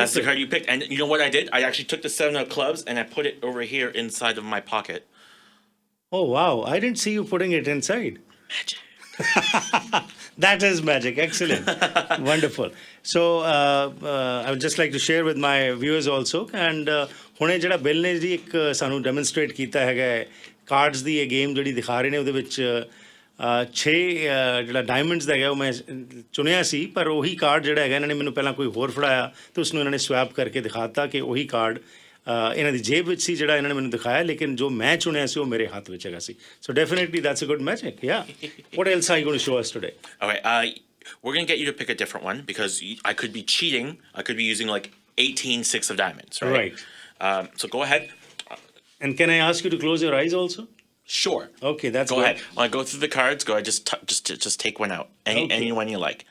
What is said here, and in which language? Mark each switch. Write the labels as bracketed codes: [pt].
[en] That's the card you picked. And you know what I did? I actually took the 7 of clubs and I put it over here inside of my pocket. Oh, wow. I didn't see you putting it inside. Magic. That is magic. Excellent. Wonderful. So I would just like to share with my viewers also. [pa] And ਹੁਣੇ ਜਿਹੜਾ bill ਨੇ ਜੀ ਇੱਕ ਸਾਨੂੰ demonstrate ਕੀਤਾ ਹੈਗਾ cards ਦੀ ਇਹ game ਜਿਹੜੀ ਦਿਖਾ ਰਹੇ ਨੇ ਉਹਦੇ ਵਿੱਚ 6 ਜਿਹੜਾ ਡਾਇਮੰਡਸ ਦਾ ਹੈਗਾ ਉਹ ਮੈਂ ਚੁਣਿਆ ਸੀ ਪਰ ਉਹੀ ਕਾਰਡ ਜਿਹੜਾ ਹੈਗਾ ਇਹਨਾਂ ਨੇ ਮੈਨੂੰ ਪਹਿਲਾਂ ਕੋਈ ਹੋਰ ਫੜਾਇਆ ਤੇ ਉਸ ਨੂੰ ਇਹਨਾਂ ਨੇ ਸਵੈਪ ਕਰਕੇ ਦਿਖਾਤਾ ਕਿ ਉਹੀ ਕਾਰਡ ਇਹਨਾਂ ਦੀ ਜੇਬ ਵਿੱਚ ਸੀ ਜਿਹੜਾ ਇਹਨਾਂ ਨੇ ਮੈਨੂੰ ਦਿਖਾਇਆ ਲੇਕਿਨ ਜੋ ਮੈਂ ਚੁਣਿਆ ਸੀ ਉਹ ਮੇਰੇ ਹੱਥ ਵਿੱਚ ਹੈਗਾ ਸੀ [en] So definitely that's a good magic yeah what else are you going to show us today Okay, we're going to get you to pick a different one because I could be cheating. I could be using like 18 6 of diamonds, right? Right. So go ahead. And can I ask you to close your eyes also? Sure. Okay, that's Go good. ahead. When I go through the cards, go ahead. Just take one out. Any one you like.